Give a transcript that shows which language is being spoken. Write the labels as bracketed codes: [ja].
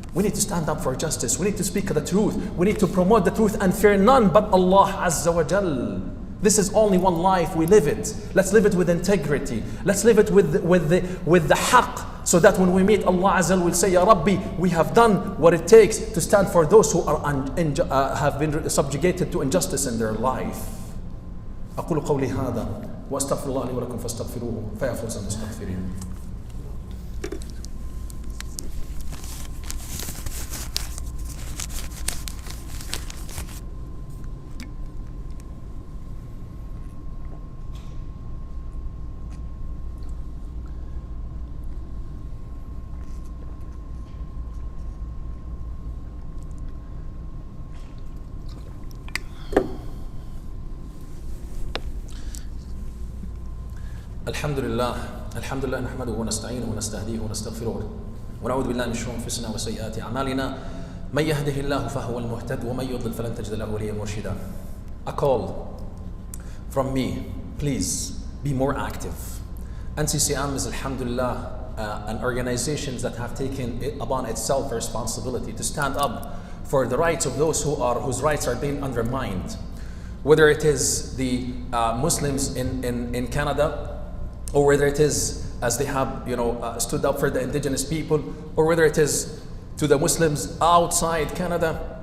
[en] We need to stand up for justice. We need to speak the truth. We need to promote the truth and fear none but Allah Azza wa Jal. This is only one life. We live it. Let's live it with integrity. Let's live it with the haqq, so that when we meet Allah Azza wa Jal, we'll say, Ya Rabbi, we have done what it takes to stand for those who are have been subjugated to injustice in their life. [ar] أقول قولي هذا وأستغفر الله لي ولكم فاستغفروه فيا فوز المستغفرين. الحمد لله نحمده ونستعينه ونستهديه ونستغفره ونعوذ بالله من شرور انفسنا وسيئات اعمالنا من يهده الله فهو المهتد ومن يضلل فلن تجد له وليا مرشدا. [en] A call from me, please be more active. NCCM is alhamdulillah an organization that have taken it upon itself the responsibility to stand up for the rights of those whose rights are being undermined, whether it is the Muslims in Canada, or whether it is, as they have stood up for the indigenous people, or whether it is to the Muslims outside Canada,